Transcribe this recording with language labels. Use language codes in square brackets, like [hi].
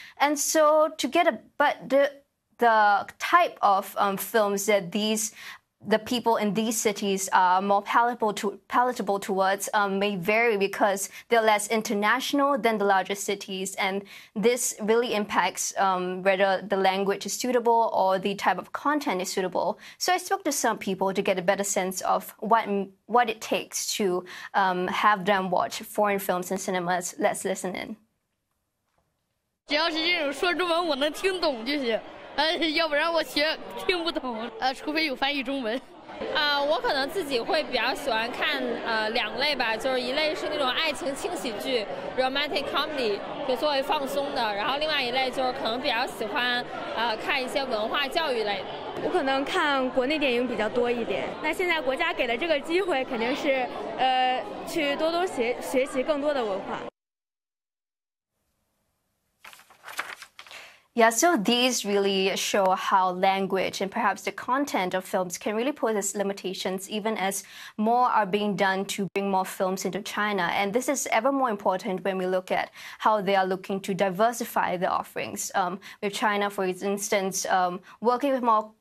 [en] And so the type of films that the people in these cities are more palatable towards may vary because they're less international than the larger cities. And this really impacts whether the language is suitable or the type of content is suitable. So I spoke to some people to get a better sense of what it takes to have them watch foreign films in cinemas. Let's listen in. [zh] 只要是这种说中文我能听懂就行。要不然我听不懂，除非有翻译中文。我可能自己会比较喜欢看两类吧，就是一类是那种爱情轻喜剧 [en] （romantic comedy）， [zh] 就作为放松的；然后另外一类就是可能比较喜欢看一些文化教育类的。我可能看国内电影比较多一点。那现在国家给的这个机会，肯定是去多多学习更多的文化。 [en] Yeah, so these really show how language and perhaps the content of films can really pose limitations even as more are being done to bring more films into China. And this is ever more important when we look at how they are looking to diversify the offerings. With China, for instance, working with more